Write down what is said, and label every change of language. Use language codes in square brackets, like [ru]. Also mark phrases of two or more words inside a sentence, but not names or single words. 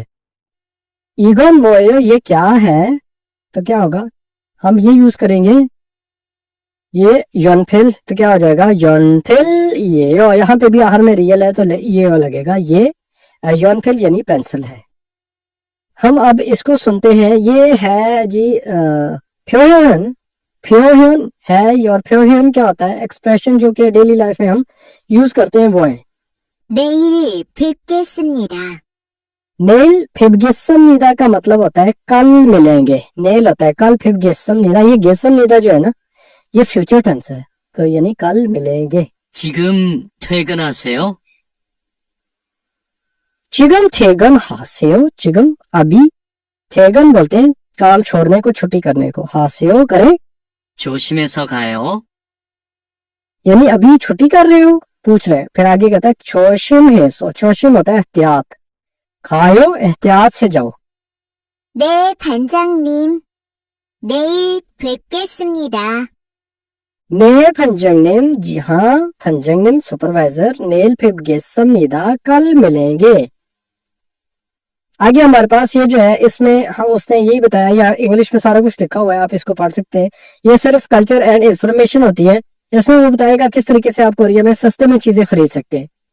[hi] ईगोन मोयो ये क्या है, तो क्या होगा, हम ये यूज करेंगे, ये योनफिल, तो क्या हो जाएगा योनफिल ये, और यहाँ पे भी आखिर में रियल है तो ये लगेगा, ये योनफिल यानी पेंसिल है। हम अब इसको सुनते हैं, ये है जी फ्योहन, फ्योहन है, और फ्योहन क्या होता है, एक्सप्रेशन जो कि [en] daily life [hi] में हम यूज करते हैं वो है [ko] 내일 뵙겠습니다. 내일 뵙겠습니다 [hi] का मतलब होता है कल मिलेंगे, नेल होता है कल, फिबगेसमनिदा ये गेसमनिदा जो है ना ये फ्यूचर टेंस है, तो यानी कल मिलेंगे। [ko] 지금 퇴근하세요? 지금 퇴근 하세요, [hi] चिगम अभी, थेगन बोलते हैं काम छोड़ने को, छुट्टी करने को, हासेओ करें [ko] 조심해서 가요. [hi] यानी अभी छुट्टी कर रहे हो, पूछ रहे हैं। फिर आगे कहता है चोशिम है, सो चोशिम होता है एहतियात, खायो एहतियात से जाओ। [ko] 네, 반장님. 내일 뵙겠습니다. 네 반장님, [hi] जी हाँ फंजंगनिम सुपरवाइजर, [ko] 내일 뵙겠습 니다 [hi] कल मिलेंगे। आगे हमारे पास ये जो है इसमें हम उसने यही बताया, या इंग्लिश में सारा कुछ लिखा हुआ है, आप इसको पढ़ सकते हैं। ये सिर्फ [en] culture and information [hi] होती है, इसमें वो बताएगा किस तरीके से आप कोरिया में सस्ते में चीजें खरीद सकते हैं।